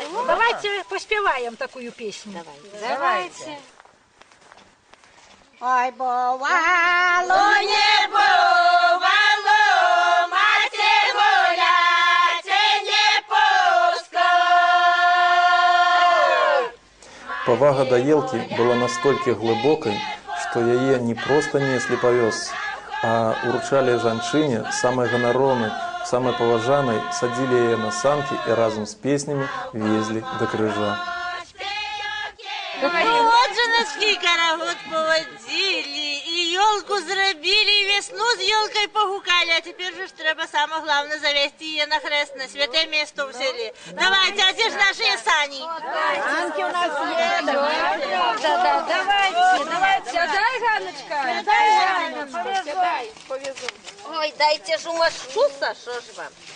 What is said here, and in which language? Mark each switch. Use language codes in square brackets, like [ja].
[uk] Давайте поспіваємо таку пісню. Давайте. Ой, бувало, не бувало, мати гуляти не пускай. [be] Павага да елкі была настолькі глыбокай, што яе не проста неслі па вёсцы, а уручалі жанчыне, самай ганаровнай, самай паважанай, садзілі яе на санкі і разам з песнямі везлі да крыжа. [ru] Вот, женочки, карагод поводили, и елку зробили, и весну с елкой погукали, а теперь же треба самое главное завести ее на хрест, на святое место в селе. Давайте, а где же наши сани? [uk] Санки у нас є, давайте. Давайте, дай, Ганочка, дай, Ганна. Сідай, повезу. Ой, дайте ж умощуся, що ж вам?